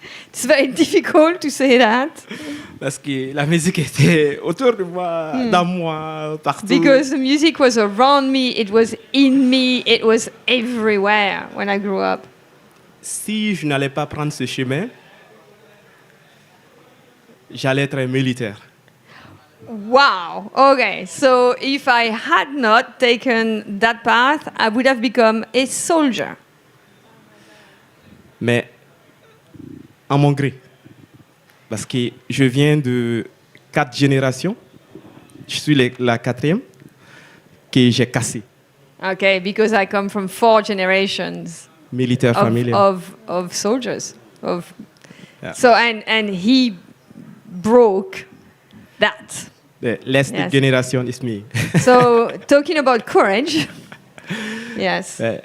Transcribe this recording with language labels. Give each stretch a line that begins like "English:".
English: It's very difficult to say that.
French: Parce que la musique était autour de moi, dans moi, partout.
English: Because the music was around me, it was in me, it was everywhere when I grew up.
French: Si je n'allais pas prendre ce chemin, j'allais être militaire.
English: Wow. Okay. So if I had not taken that path, I would have become a soldier.
French: Mais à mon gré. Parce que je viens de 4 générations. Je suis la 4e que j'ai cassé.
English: Okay, because I come from 4 generations
French: Militaire familial.
English: of soldiers. So and he broke that. The last generation is me. So, talking about courage, yes.